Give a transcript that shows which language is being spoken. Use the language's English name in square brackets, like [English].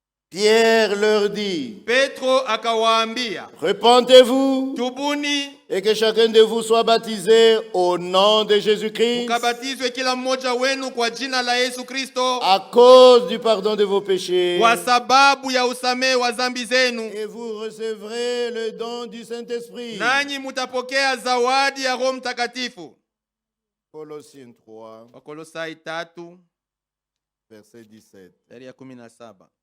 [French] Pierre leur dit, [Swahili] Petro akawaambia, [French] repentez-vous [Swahili] tubuni [French] et que chacun de vous soit baptisé au nom de Jésus-Christ [Swahili] mukabatizwe kila mmoja wenu kwa jina la Yesu Kristo, [French] à cause du pardon de vos péchés, [Swahili] kwa sababu ya usamehe wa dhambi zenu, [French] et vous recevrez le don du Saint-Esprit. [Swahili] nanyi mutapokea zawadi ya Roho Mtakatifu. [French] Colossiens 3, [Swahili] Wakolosai 3 [French] verset 17. [Swahili] shairi ya 17.